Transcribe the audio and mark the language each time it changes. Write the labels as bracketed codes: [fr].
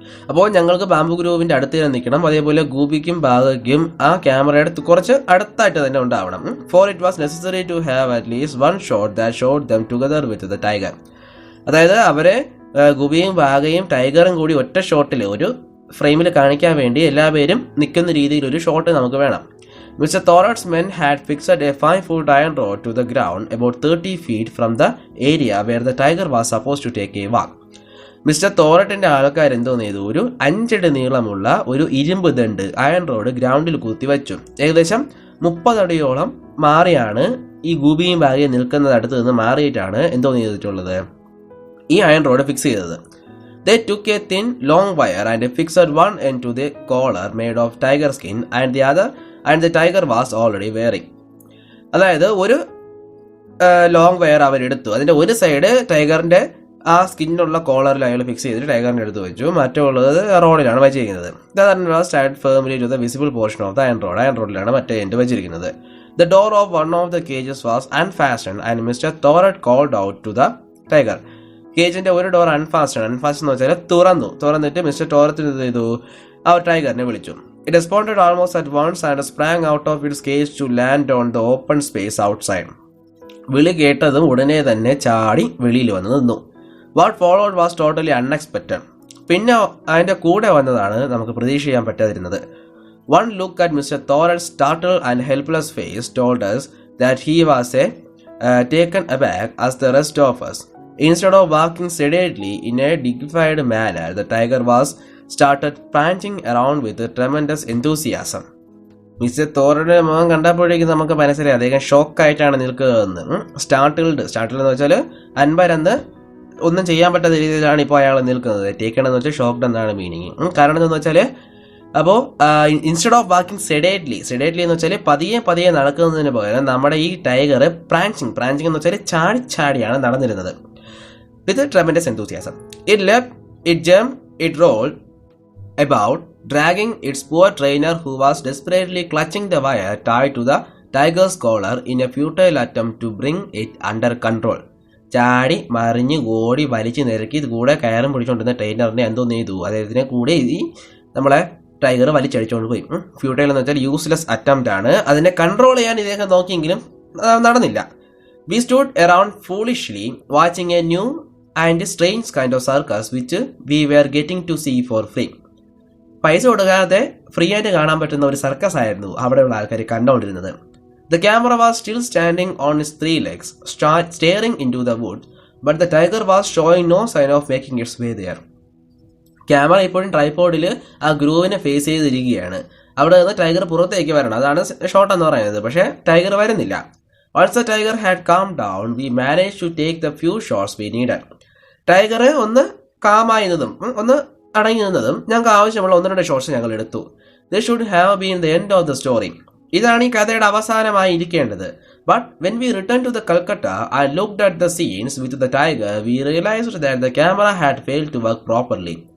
[ml] അപ്പോൾ ഞങ്ങൾക്ക് ബാംബു ഗ്രൂവിന്റെ അടുത്ത് തന്നെ നിൽക്കണം, അതേപോലെ ഗൂബിക്കും ബാഗയ്ക്കും ആ ക്യാമറയുടെ കുറച്ച് അടുത്തായിട്ട് തന്നെ ഉണ്ടാവണം. [en] For it was necessary to have at least one shot that showed them together with the tiger. [ml] അതായത് അവരെ ഗൂബിയും ബാഗയും ടൈഗറും കൂടി ഒറ്റ ഷോട്ടിൽ ഒരു ഫ്രെയിമിൽ കാണിക്കാൻ വേണ്ടി എല്ലാവരും നിൽക്കുന്ന രീതിയിൽ ഒരു ഷോട്ട് നമുക്ക് വേണം. [en] Mr. Thorad's men had fixed a 5-foot iron rod to the ground about 30 feet from the area where the tiger was supposed to take a walk. [ml] Mister തോററ്റിന്റെ ആൾക്കാർ എന്തോന്ന് ചെയ്തു, ഒരു 5 അടി നീളമുള്ള ഒരു ഇരുമ്പ് ദണ്ട് അയൺ റോഡ് ഗ്രൗണ്ടിൽ കുത്തി വെച്ചു. ഏകദേശം 30 അടിയോളം മാറിയാണ് ഈ ഗൂബിയും ബാഗിയും നിൽക്കുന്നത് അടുത്ത് നിന്ന് മാറിയിട്ടാണ് എന്തോന്ന് ചെയ്തിട്ടുള്ളത്, ഈ അയൺ റോഡ് ഫിക്സ് ചെയ്തത്. [en] They took a thin long wire and fixed one end to the collar made of tiger skin and the tiger was already wearing. [ml] അതായത് ഒരു ലോങ് വയർ അവരെടുത്തു, അതിന്റെ ഒരു സൈഡ് ടൈഗറിന്റെ ആ സ്കിന്നുള്ള കോളറിൽ അയാൾ ഫിക്സ് ചെയ്തിട്ട് ടൈഗറിന്റെ അടുത്ത് വെച്ചു, മറ്റുള്ളത് റോഡിലാണ് വെച്ചിരിക്കുന്നത്. [en] stand firmly to the visible portion of the iron [ml] റോഡിലാണ് മറ്റേ എൻഡ് വെച്ചിരിക്കുന്നത്. [en] The door of one of the cages was unfastened and Mr. Thorad called out to the tiger. [ml] കേജിന്റെ ഒരു ഡോർ അൺഫാസ്റ്റഡ് എന്ന് വെച്ചാൽ തുറന്നിട്ട് മിസ്റ്റർ ടോറത്ത് ചെയ്തു, അവർ ടൈഗറിനെ വിളിച്ചു. [en] It responded almost at once and sprang out of its cage to land on the open space outside. [ml] വിളി കേട്ടതും ഉടനെ തന്നെ ചാടി വെളിയിൽ വന്ന് നിന്നു. [en] What followed was totally unexpected. [ml] പിന്നെ അതിന്റെ കൂടെ വന്നതാണ് നമുക്ക് പ്രതീക്ഷ ചെയ്യാൻ പറ്റാതിരുന്നത്. [en] One look at Mr. Thorad's startled and helpless face told us that he was taken aback as the rest of us. Instead of walking sedately in a dignified manner, the tiger started prancing around with tremendous enthusiasm. [ml] Mister തോറയുടെ മുഖം കണ്ടപ്പോഴേക്കും നമുക്ക് മനസ്സിലായി അദ്ദേഹം ഷോക്കായിട്ടാണ് നിൽക്കുകയെന്ന്. Startled എന്ന് വെച്ചാൽ അൻപരന്ന് ഒന്നും ചെയ്യാൻ പറ്റാത്ത രീതിയിലാണ് ഇപ്പോൾ അയാൾ നിൽക്കുന്നത്. ടേക്കൺ എന്ന് വെച്ചാൽ ഷോക്ക്ഡ് എന്നാണ് മീനിങ്. കാരണം എന്താണെന്ന് വെച്ചാൽ അപ്പോൾ [en] instead of walking sedately [ml] എന്ന് വെച്ചാൽ പതിയെ നടക്കുന്നതിന് പകരം നമ്മുടെ ഈ ടൈഗർ പ്രാഞ്ചിങ് എന്ന് വെച്ചാൽ ചാടിയാണ് നടന്നിരുന്നത്. [en] With tremendous enthusiasm. It jumped, it rolled about, dragging its poor trainer who was desperately clutching the wire tied to the tiger's collar in a futile attempt to bring it under control. [ml] ചാടി മറിഞ്ഞ് ഓടി വലിച്ചു നിരക്കി കൂടെ കയറും പിടിച്ചുകൊണ്ടിരുന്ന ട്രെയിനറിനെ എന്തോന്ന് ചെയ്തു, അദ്ദേഹത്തിനെ കൂടെ ഈ നമ്മളെ ടൈഗർ വലിച്ചടിച്ചുകൊണ്ട് പോയി. ഫ്യൂട്ടൈൽ എന്ന് വെച്ചാൽ യൂസ്ലെസ് അറ്റംപ്റ്റ് ആണ്. അതിനെ കൺട്രോൾ ചെയ്യാൻ ഇദ്ദേഹം നോക്കിയെങ്കിലും നടന്നില്ല. [en] We stood around foolishly watching a new and strange kind of circus which we were getting to see for free. [ml] പൈസ കൊടുക്കാതെ ഫ്രീ ആയിട്ട് കാണാൻ പറ്റുന്ന ഒരു സർക്കസ് ആയിരുന്നു അവിടെയുള്ള ആൾക്കാർ കണ്ടുകൊണ്ടിരുന്നത്. [en] The camera was still standing on its 3 legs, staring into the wood, but the tiger was showing no sign of making its way there. [ml] Camera ഇപ്പോഴും ട്രൈപോഡിൽ ആ ഗ്രൂവിനെ ഫേസ് ചെയ്തിരിക്കുകയാണ്. അവിടെ നിന്ന് ടൈഗർ പുറത്തേക്ക് വരണം, അതാണ് ഷോട്ട് എന്ന് പറയുന്നത്. പക്ഷേ ടൈഗർ വരുന്നില്ല. [en] Once the tiger had calmed down, we managed to take the few shots we needed. [ml] Tiger ഒന്ന് കാമായിരുന്നതും ഒന്ന് അടങ്ങി നിന്നതും ഞങ്ങൾക്ക് ആവശ്യമുള്ള 1-2 ഷോട്ട്സ് ഞങ്ങൾ എടുത്തു. [en] This should have been the end of the story. [ml] ഇതാണ് ഈ കഥയുടെ അവസാനമായി ഇരിക്കേണ്ടത്. [en] But when we returned to the Calcutta and looked at the scenes with the tiger, we realized that the camera had failed to work properly.